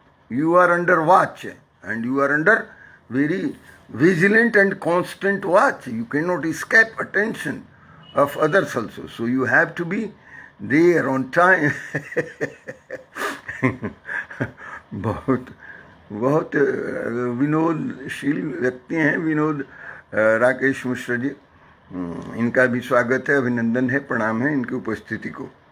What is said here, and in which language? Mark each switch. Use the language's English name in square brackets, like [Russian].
[English] You are under watch and you are under very vigilant and constant watch. You cannot escape attention of others also. So you have to be there on time. [Hindi] बहुत विनोदशील व्यक्ति हैं विनोद राकेश मिश्रा जी। इनका भी स्वागत है, अभिनंदन है, प्रणाम है इनकी उपस्थिति को।